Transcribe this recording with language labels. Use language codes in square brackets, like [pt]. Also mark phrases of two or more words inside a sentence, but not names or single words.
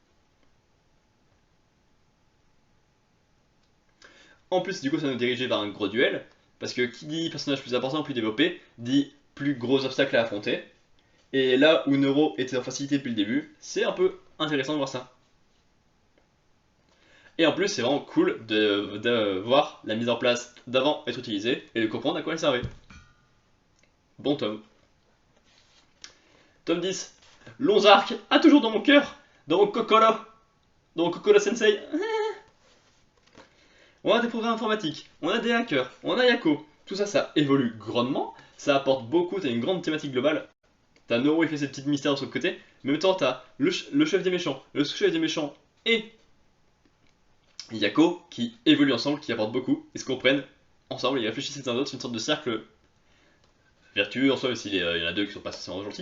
[fr] En plus du coup ça nous dirigeait vers un gros duel, parce que qui dit personnage plus important, plus développé, dit plus gros obstacles à affronter. Et là où Neuro était en facilité depuis le début, c'est un peu intéressant de voir ça. Et en plus, c'est vraiment cool de voir la mise en place d'avant être utilisée et de comprendre à quoi elle servait. Bon tome. Tome 10. Lonzark a toujours dans mon cœur, dans mon Kokoro Sensei. On a des programmes informatiques, on a des hackers, on a Yako. Tout ça, ça évolue grandement, ça apporte beaucoup, t'as une grande thématique globale. T'as Noro, il fait ses petites mystères de son côté, mais en même temps, t'as le chef des méchants, le sous-chef des méchants et Yako qui évoluent ensemble, qui apportent beaucoup, et se comprennent ensemble, ils réfléchissent les uns aux autres, c'est une sorte de cercle vertueux en soi, même s'il y en a deux qui sont pas spécialement gentils.